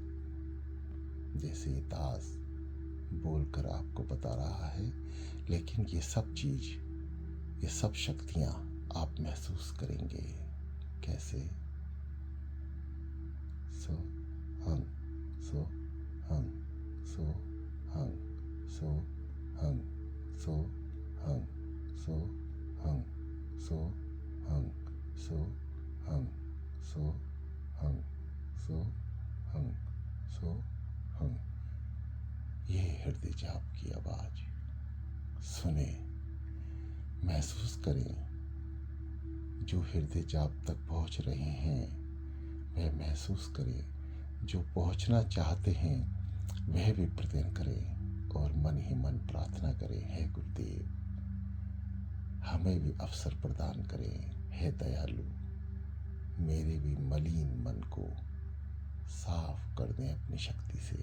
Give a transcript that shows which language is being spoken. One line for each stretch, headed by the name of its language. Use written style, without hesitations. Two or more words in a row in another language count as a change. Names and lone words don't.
Hindi: जैसे ये दास बोलकर आपको बता रहा है, लेकिन ये सब चीज, ये सब शक्तियां आप महसूस करेंगे। कैसे?
Sanskrit: सो हंग, सो हंग, सो हंग, सो हंग, सो हंग, सो हंग, सो हंग, सो हंग, सो हंग, सो हंग, सो हंग।
Hindi: ये हृदय जाप की आवाज सुने, महसूस करें। जो हृदय जाप तक पहुंच रहे हैं वह महसूस करें, जो पहुंचना चाहते हैं वह भी प्रयत्न करें और मन ही मन प्रार्थना करें, हे गुरुदेव हमें भी अवसर प्रदान करें, हे दयालु मेरे भी मलिन मन को साफ कर दें अपनी शक्ति से।